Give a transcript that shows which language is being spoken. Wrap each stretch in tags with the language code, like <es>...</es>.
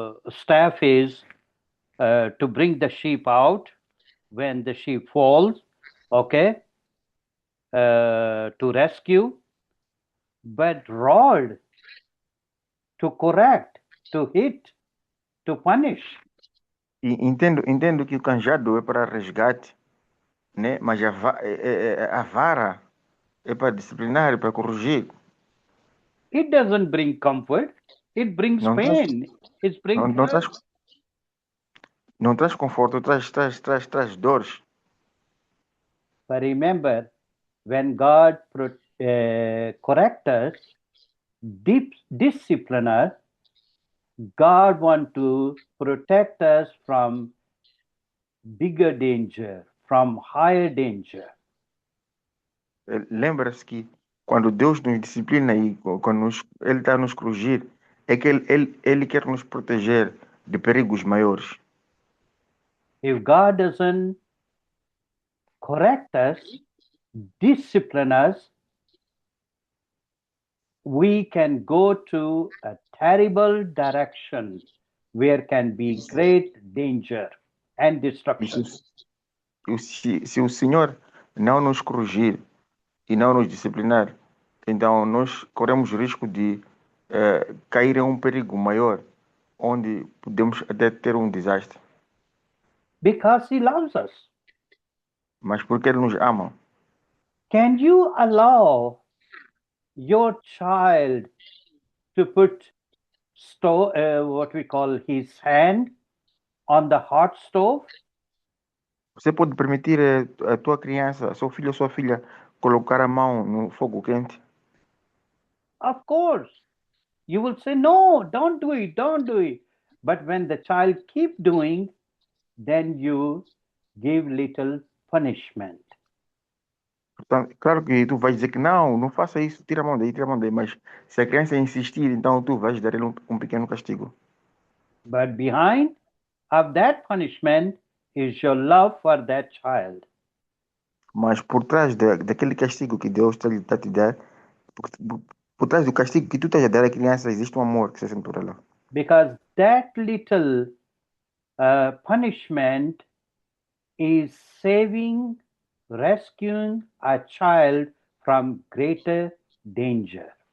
<en>Staff is to bring the sheep out when the sheep falls, okay, to rescue, but rod to correct, to hit, to punish.</en> <pt>E entendo que o cajado é para resgate, né? Mas a vara é para disciplinar, é para corrigir.</pt> <en>It doesn't bring comfort, it brings</en> <pt>Não traz,</pt> <en>pain, it brings</en> <pt>não</pt> <en>hurt.</en> <pt>traz, não traz conforto, traz dores.</pt> <en>But remember, when God correct us, discipline us, God want to protect us from bigger danger, from higher danger.</en> <pt>Lembra-se que quando Deus nos disciplina e quando Ele está a nos corrigir, é que ele quer nos proteger de perigos maiores.</pt> <en>If God doesn't correct us, discipline us, we can go to a terrible direction where can be great danger and destruction.</en> <pt>Se o Senhor não nos corrigir e não nos disciplinar, então nós corremos risco de cair em um perigo maior, onde podemos até ter um desastre.</pt> <en>Because He loves us.</en> <pt>Mas porque Ele nos ama,</pt> <en>Can you allow your child to put what we call his hand on the hot stove?</en> <pt>você pode permitir a tua criança, seu filho ou sua filha, colocar a mão no fogo quente?</pt> <en>Of course. You will say, no, don't do it, don't do it. But when the child keep doing, then you give little punishment.</en> <pt>Portanto, claro que tu vais dizer que não faça isso, tira a mão daí, mas se a criança insistir, então tu vais dar ele um pequeno castigo.</pt> <en>But behind of that punishment is your love for that child.</en> <pt>Mas por trás daquele castigo que Deus está a te dar, por trás do castigo que tu estás a dar à criança, existe um amor que se sente por ela.</pt> <en>Because that little punishment is saving, rescuing a child from greater danger.</en>